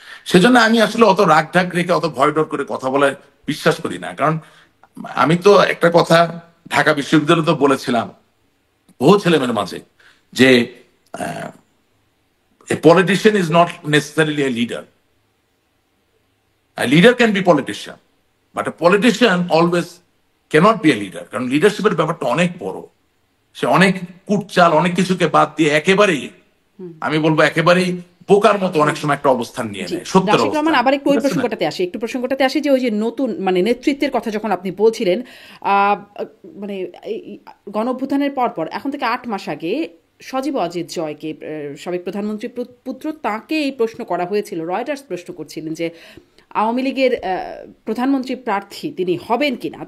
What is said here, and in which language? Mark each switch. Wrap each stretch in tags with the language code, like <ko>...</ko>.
<bn>সেজন্য আমি আসলে অত রাগ ঢাক রেখে অত ভয় ডর করে কথা বলার বিশ্বাস করি না। কারণ আমি তো একটা কথা ঢাকা বিশ্ববিদ্যালয়ে তো বলেছিলাম বহু ছেলেমেয়ের মাঝে যে</bn> <en>a politician is not necessarily a leader. A leader can be politician, but a politician always cannot be a leader.</en> <bn>কারণ লিডারশিপের ব্যাপারটা অনেক বড়, সে অনেক কুটচাল অনেক কিছুকে বাদ দিয়ে একেবারেই, আমি বলবো একেবারেই বোকার মতো অনেক সময় একটা অবস্থান নিয়ে নেয়, সত্যের অবস্থান। আবার একটু ওই প্রসঙ্গটাতে আসি যে ওই যে নতুন মানে নেতৃত্বের কথা যখন আপনি বলছিলেন, মানে গণঅভ্যুত্থানের পর এখন থেকে 8 মাস আগে সজীব অজিত জয়কে, সাবেক প্রধানমন্ত্রীর পুত্র, তাকে এই প্রশ্ন করা হয়েছিল, রয়টার্স প্রশ্ন করছিলেন যে আওয়ামী লীগের প্রধানমন্ত্রী প্রার্থী তিনি হবেন কিনা।</bn>